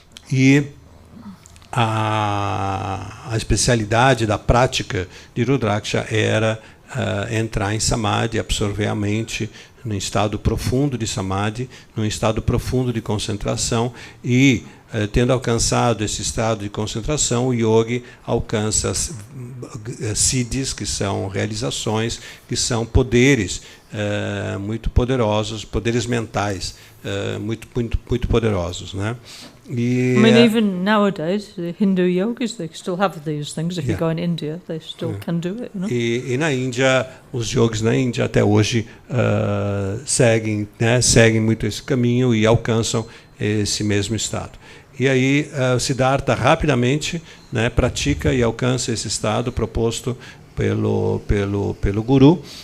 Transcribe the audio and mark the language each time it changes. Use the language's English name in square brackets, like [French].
[Portuguese] E a especialidade da prática de Rudraksha era entrar em samadhi, absorver a mente num estado profundo de samadhi, num estado profundo de concentração, e tendo alcançado esse estado de concentração, o yogi alcança siddhis, que são realizações, que são poderes muito poderosos, poderes mentais muito poderosos, né? [English] I mean, even nowadays, the Hindu yogis, they still have these things. If you go in India, they still can do it. [Portuguese] E na Índia, os yogis na Índia até hoje seguem muito esse caminho e alcançam esse mesmo estado. E aí, Siddhartha rapidamente pratica e alcança esse estado proposto pelo guru.